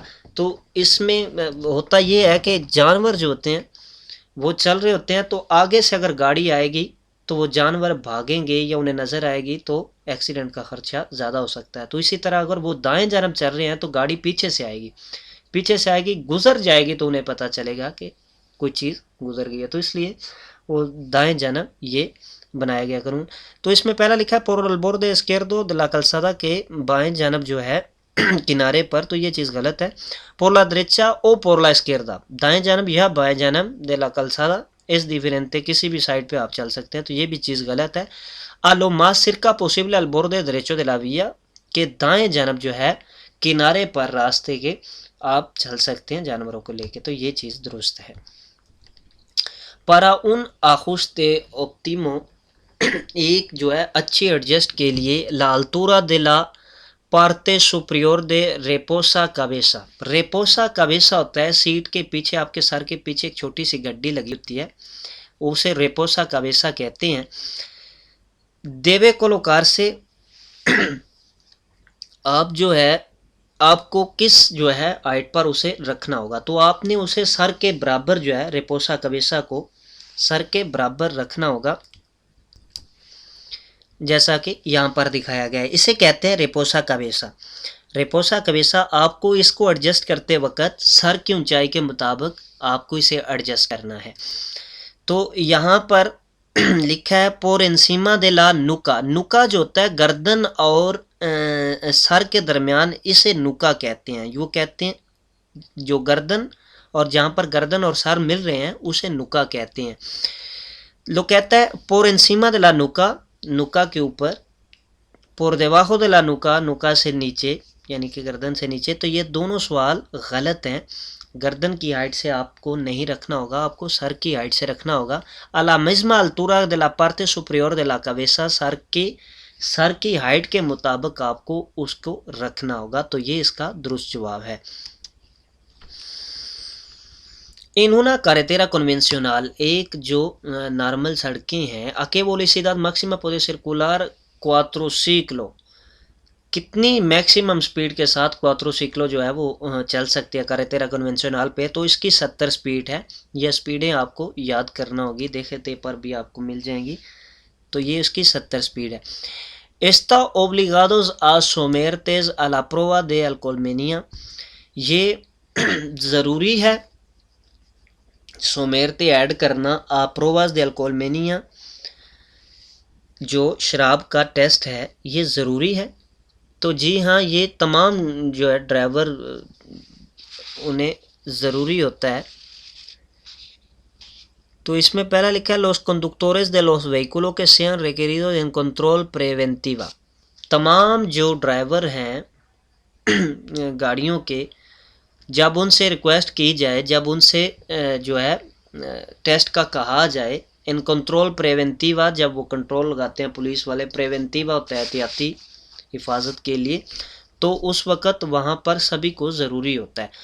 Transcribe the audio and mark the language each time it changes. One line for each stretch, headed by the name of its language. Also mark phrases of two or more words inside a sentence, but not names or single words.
Urdu: تو اس میں ہوتا یہ ہے کہ جانور جو ہوتے ہیں وہ چل رہے ہوتے ہیں، تو آگے سے اگر گاڑی آئے گی تو وہ جانور بھاگیں گے یا انہیں نظر آئے گی تو ایکسیڈنٹ کا خرچہ زیادہ ہو سکتا ہے. تو اسی طرح اگر وہ دائیں جانب چل رہے ہیں تو گاڑی پیچھے سے آئے گی گزر جائے گی تو انہیں پتہ چلے گا کہ کوئی چیز گزر گئی ہے. تو اس لیے وہ دائیں جانب یہ بنایا گیا قانون. تو اس میں پہلا لکھا ہے
Spanish: por el borde izquierdo de la calzada
Urdu: کہ بائیں جانب جو ہے کنارے پر، تو یہ چیز غلط ہے.
Spanish: por la derecha o por la izquierda
Urdu: دائیں جانب یا بائیں جانب
Spanish: de la calzada es diferente
Urdu: کسی بھی سائڈ پہ آپ چل سکتے ہیں، تو یہ بھی چیز غلط ہے.
Spanish: a lo más cerca posible al borde derecho de la vía
Urdu: کہ دائیں جانب جو ہے کنارے پر راستے کے آپ چل سکتے ہیں جانوروں کو لے کے، تو یہ چیز درست ہے.
Spanish: para un ajuste óptimo
Urdu: ایک جو ہے اچھی ایڈجسٹ کے لیے
Spanish: la altura de la parte superior de reposa cabeza. reposa cabeza
Urdu: ہوتا ہے سیٹ کے پیچھے، آپ کے سر کے پیچھے ایک چھوٹی سی گڈی لگی ہوتی ہے، اسے
Spanish: reposa cabeza
Urdu: کہتے ہیں.
Spanish: debe colocarse
Urdu: آپ جو ہے آپ کو کس جو ہے ہائٹ پر اسے رکھنا ہوگا، تو آپ نے اسے سر کے برابر جو ہے
Spanish: reposa cabeza
Urdu: کو سر کے برابر رکھنا ہوگا، جیسا کہ یہاں پر دکھایا گیا ہے. اسے کہتے ہیں
Spanish: reposa cabeza. reposa cabeza
Urdu: آپ کو اس کو ایڈجسٹ کرتے وقت سر کی اونچائی کے مطابق آپ کو اسے ایڈجسٹ کرنا ہے. تو یہاں پر لکھا ہے
Spanish: por encima de la nuca.
Urdu: nuca جو ہوتا ہے گردن اور سر کے درمیان، اسے nuca کہتے ہیں. وہ کہتے ہیں جو گردن اور جہاں پر گردن اور سر مل رہے ہیں اسے nuca کہتے ہیں. لو کہتا ہے
Spanish: por encima de la nuca
Urdu: نکا کے اوپر،
Spanish: por debajo de la nuca
Urdu: نکا سے نیچے یعنی کہ گردن سے نیچے. تو یہ دونوں سوال غلط ہیں. گردن کی ہائٹ سے آپ کو نہیں رکھنا ہوگا، آپ کو سر کی ہائٹ سے رکھنا ہوگا.
Spanish: a la misma altura de la parte superior de la cabeza
Urdu: سر کی ہائٹ کے مطابق آپ کو اس کو رکھنا ہوگا. تو یہ اس کا درست جواب ہے.
Spanish: en una carretera convencional
Urdu: ایک جو نارمل سڑکیں ہیں
Spanish: a qué velocidad máxima puede circular cuatrociclo
Urdu: کتنی میکسیمم سپیڈ کے ساتھ کواتروسیکلو جو ہے وہ چل سکتی ہے
Spanish: carretera convencional
Urdu: پہ. تو اس کی 70 سپیڈ ہے. یہ سپیڈیں آپ کو یاد کرنا ہوگی، دیکھتے پر بھی آپ کو مل جائیں گی. تو یہ اس کی 70 سپیڈ ہے.
Spanish: está obligados a someterse a la prueba de alcoholemia
Urdu: یہ ضروری ہے سومیرتے ایڈ کرنا
Spanish: a pruebas de alcoholemia
Urdu: جو شراب کا ٹیسٹ ہے یہ ضروری ہے. تو جی ہاں، یہ تمام جو ہے ڈرائیور انہیں ضروری ہوتا ہے. تو اس میں پہلا لکھا ہے
Spanish: los conductores de los vehículos que sean requeridos en control preventiva
Urdu: تمام جو ڈرائیور ہیں گاڑیوں کے، جب ان سے ریکویسٹ کی جائے، جب ان سے جو ہے ٹیسٹ کا کہا جائے
Spanish: en control preventiva
Urdu: جب وہ کنٹرول لگاتے ہیں پولیس والے، پریونٹیوا ہوتا ہے احتیاطی حفاظت کے لیے، تو اس وقت وہاں پر سبھی کو ضروری ہوتا ہے.